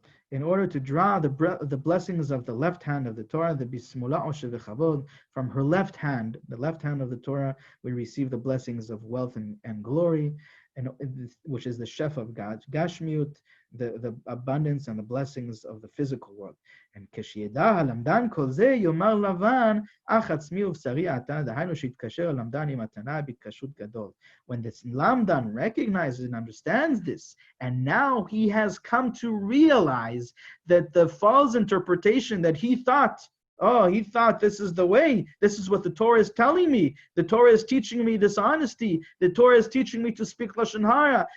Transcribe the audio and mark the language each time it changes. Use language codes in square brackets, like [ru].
[en] In order to draw the blessings of the left hand of the Torah, the [he] bismullah oshe v'chavod, [en] from her left hand, the left hand of the Torah, we receive the blessings of wealth and glory, and which is the chef of God, Gashmiut, the abundance and the blessings of the physical world. [he] And כשיידע הלמדן כל זה, יאמר לבן, אך עצמי ובשרי אתה, דהיינו שהתקשר הלמדן עם התנא בהתקשרות גדול. [en] When this lamdan recognizes and understands this, and now he has come to realize that the false interpretation that he thought this is the way, this is what the Torah is telling me. The Torah is teaching me dishonesty. The Torah is teaching me to speak Lashon Hara.